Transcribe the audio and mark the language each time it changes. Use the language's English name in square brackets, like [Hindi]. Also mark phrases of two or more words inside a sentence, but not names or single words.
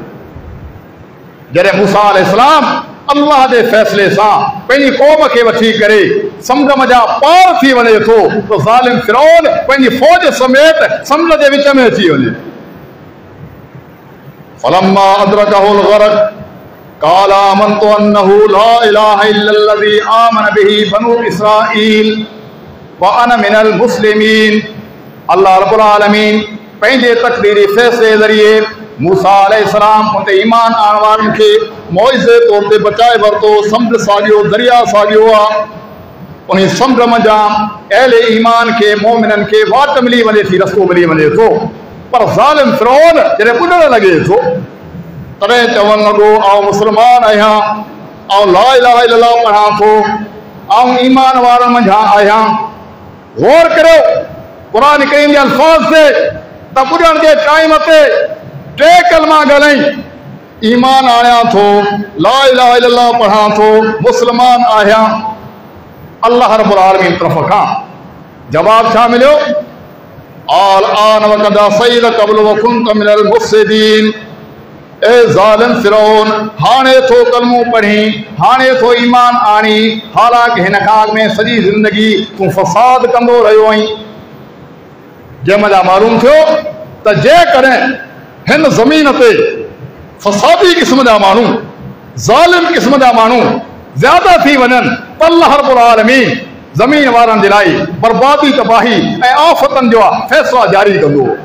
[Sindhi] जॾहिं मूसा अलैहिस्सलाम अल्लाह जे फ़ैसिले सां पंहिंजी क़ौम खे वठी करे समुंड मथां पार थी वञे थो त ज़ालिम फिरौन पंहिंजी फ़ौज समेत समुंड जे विच में अची वञे। [Arabic] فلما أدركه الغرق قال آمنت أنه لا إله إلا الذي آمنت به بنو إسرائيل وأنا من المسلمين. الله رب العالمين [Sindhi] पंहिंजे तक़दीरी फ़ैसिले ज़रिए मूसा अलैहिस्सलाम उन ते ईमान आणण वारनि खे मौइज़े तौर ते बचाए वरितो। समुंड साॻियो, दरिया साॻियो आहे, उन समुंड मंझां अहले ईमान खे मोमिननि खे वाट मिली वञे थी, रस्तो मिली वञे थो। पर ज़ालिम फिरौन जॾहिं ॿुधण लॻे थो तॾहिं चवणु लॻो आउं मुस्लमान आहियां, आउं [Arabic] لا إله إلا الله [Sindhi] पढ़ां थो, आउं ईमान वारनि मंझां आहियां। गौर करियो क़ुरान करीम जे अल्फाज़ ते त ॿुधण जे टाइम ते टे कलमा ॻाल्हाई, ईमान आणियां थो, [Arabic] لا إله إلا الله [Sindhi] पढ़ां थो, मुस्लमान आहियां। [Arabic] الله رب العالمين [Sindhi] तरफ़ खां जवाब छा मिलियो? [Arabic] آلآن وقد عصيت قبل وكنت من المفسدين. [Sindhi] ए ज़ालिम फिरौन, हाणे थो कलमो पढ़ी, हाणे थो ईमान आणी, हालांकि हिन खां अॻु में सॼी ज़िंदगी तूं फ़साद कंदो रहियो आहीं। जंहिं महिल मालूम थियो त जेकॾहिं हिन ज़मीन ते फ़सादी क़िस्म जा माण्हू, ज़ालिम क़िस्म जा माण्हू ज़्यादा थी वञनि त [Arabic] الله رب العالمين [Sindhi] ज़मीन वारनि जे लाइ बर्बादी, तबाही ऐं आफ़तनि जो फ़ैसिला जारी कंदो।